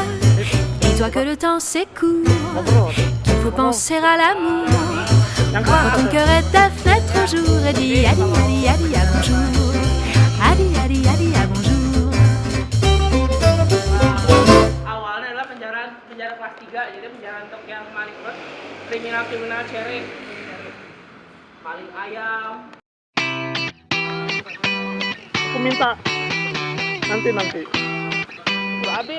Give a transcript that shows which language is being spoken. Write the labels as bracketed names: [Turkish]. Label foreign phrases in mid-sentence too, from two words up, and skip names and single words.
[French] Dis-toi que le temps s'écourt, qu'il faut penser à l'amour. Ouvre ton cœur et ta fenêtre au jour et dis allez, allez, allez, à bonjour. Allez, allez, allez, à bonjour. [Indonesian] Awalnya adalah penjara kelas 3, jadi penjara untuk yang maling kriminal cewek, maling ayam. Aku minta nanti Udah habis.